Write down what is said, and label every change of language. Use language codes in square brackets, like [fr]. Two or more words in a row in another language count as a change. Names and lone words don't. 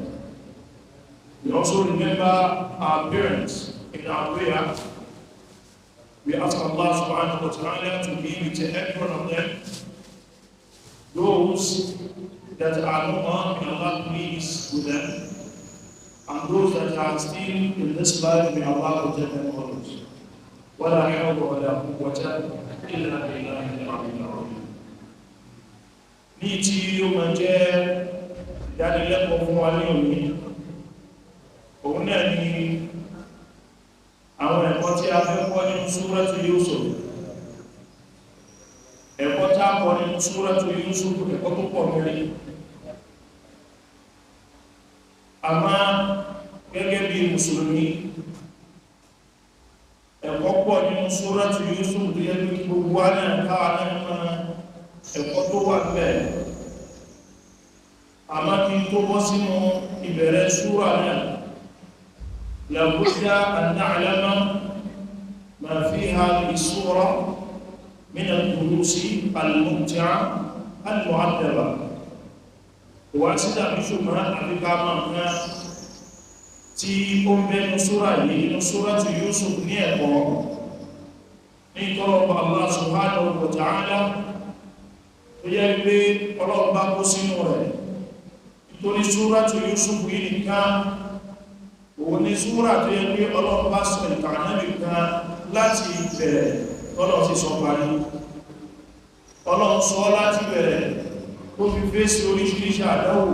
[en] We also remember our parents in our prayer. We ask Allah [ar] سبحانه وتعالى [en] to be with every one of them. Those that are no more, may Allah please with them. And those that are still in this life, may Allah protect them always. [ar] وَلَا حَوْلَ وَلَا قُوَّةَ إِلَّا بِاللَّهِ الْعَلِيِّ الْعَظِيمِ. [yo] Ní tí ó máa jẹ́ ìdánilẹ́kọ̀ọ́ fún wa ní òní, òun náà ni àwọn ẹ̀kọ́ tí a fẹ́ kọ́ nínú Suratu Yusuf. Ẹ̀kọ́ tá a kọ́ nínú Suratu Yusuf, ẹ̀kọ́ tó pọ̀ mẹ́rin. Àmá gẹ́gẹ́ bí Mùsùlùmí, ẹ̀kọ́ pọ̀ nínú Suratu Yusuf tó yẹ kí gbogbo wa náà káwa náà máa ẹ̀kọ́ tó wà bẹ́ẹ̀. Àmá kí n tó bọ́ sínú ìbẹ̀rẹ̀ súrà náà, [ar] لابد أن نعلم ما في هذه السورة من الدروس الممتعة المعدبة. وأسدى بشبهة أبقى معنا [yo] tí ó ń bẹ́nu súrà yìí nínú Suratu Yusuf ní ẹ̀kọ́ ní ìtọ́lọ̀pọ̀ [ar] الله سبحانه وتعالى [yo] tó yẹ pé Ọlọ́run bá kó sínú rẹ̀. Nítorí Suratu Yusuf yìí nìkan òun ni súrà tó yẹ pé Ọlọ́run bá sọ ìtàn Ànábì kan láti bẹ̀rẹ̀ Ọlọ́run sì sọ parí. Ọlọ́run sọ láti bẹ̀rẹ̀ ó fi fèsì oríṣiríṣi àdánwò.